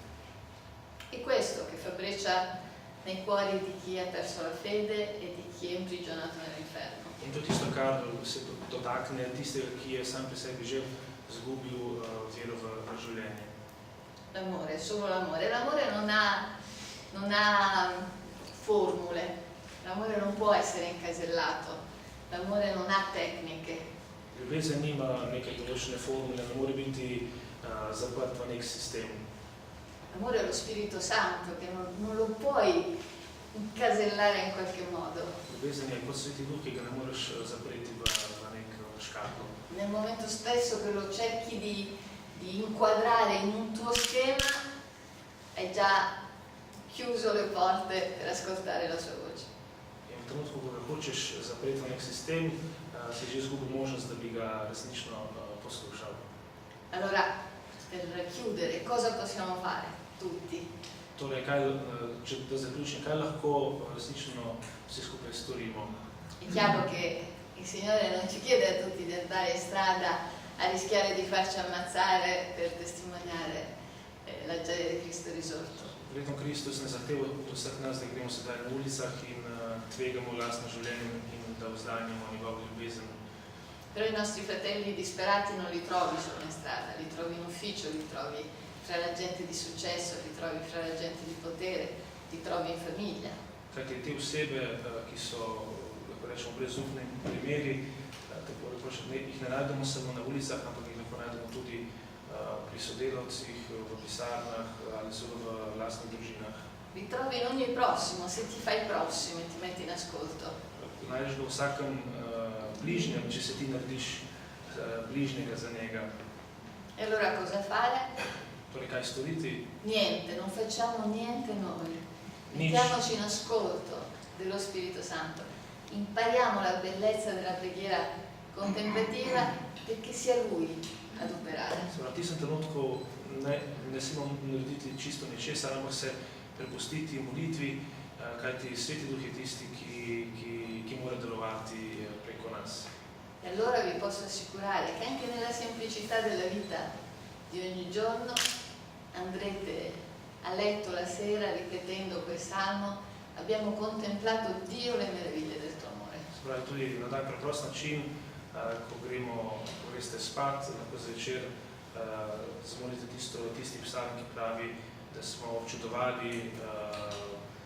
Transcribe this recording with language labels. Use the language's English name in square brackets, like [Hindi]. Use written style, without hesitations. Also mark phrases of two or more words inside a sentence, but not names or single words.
[Italian] È questo che fa breccia nei cuori di chi ha perso la fede e di chi è imprigionato nell'inferno. [Slovenian] In to tisto, kar se dotakne tistega, ki je sam pri sebi že izgubil vero v življenje. [Italian] L'amore, solo l'amore. L'amore non ha formule, l'amore non può essere incasellato, l'amore non ha tecniche. [Slovenian] Ljubezen nima neke določene formule, ne more biti zaprt v nek sistem. [Italian] L'amore è lo Spirito Santo che non lo puoi incasellare in qualche modo. [Slovenian] Ljubezen je kot Sveti Duh, ki ga ne moreš zapreti v nek škatlo. [Italian] Nel momento stesso che lo cerchi di inquadrare in un tuo schema, hai già chiuso le porte per ascoltare la sua voce. [Slovenian] In v trenutku, ko ga hočeš zapreti v nek sistem, si že izgubil možnost, da bi ga resnično poslušal. [Italian] Allora, per chiudere, cosa possiamo fare tutti? [Slovenian] Torej, če da zaključim, kaj lahko resnično vsi skupaj storimo? [Italian] È chiaro che il Signore non ci chiede a tutti di andare in strada a rischiare di farci ammazzare per testimoniare la gioia di Cristo risorto. [Slovenian] Verjetno Kristus ne zahteva od vseh nas, da gremo sedaj na ulicah in tvegamo lastno življenje in da vzdanjamo njegovo ljubezen. [Italian] Però i nostri fratelli disperati non li trovi solo in strada, li trovi in ufficio, li trovi fra la gente di successo, li trovi fra la gente di potere, li trovi in famiglia. [Slovenian] Kajti te osebe, ki so, lahko rečemo, brezupni primeri, tako rekoč, jih ne najdemo samo na ulicah, ampak jih lahko najdemo tudi pri sodelavcih, v pisarnah ali celo v lastnih družinah. [Italian] Li trovi in ogni prossimo, se ti fai prossimo e ti metti in ascolto. [Slovenian] Najdeš ga v vsakem bližnjem, če se ti narediš bližnjega za njega. [Italian] E allora cosa fare? [Slovenian] Torej, kaj storiti? [Italian] Niente, non facciamo niente noi. Mettiamoci in ascolto dello Spirito Santo. Impariamo la bellezza della preghiera contemplativa perché sia Lui ad operare. [Slovenian] V tistem trenutku ne smemo narediti čisto ničesar, ampak se prepustiti molitvi, kajti Sveti Duh je tisti, ki mora delovati preko nas. [Italian] E allora vi posso assicurare che anche nella semplicità della vita di ogni giorno andrete a letto la sera ripetendo quel salmo: abbiamo contemplato Dio le meraviglie del tuo amore. [Slovenian] Se pravi, tudi na tak preprost način, ko greste spat, lahko zvečer zmolite tisti psalm, ki pravi, da smo občudovali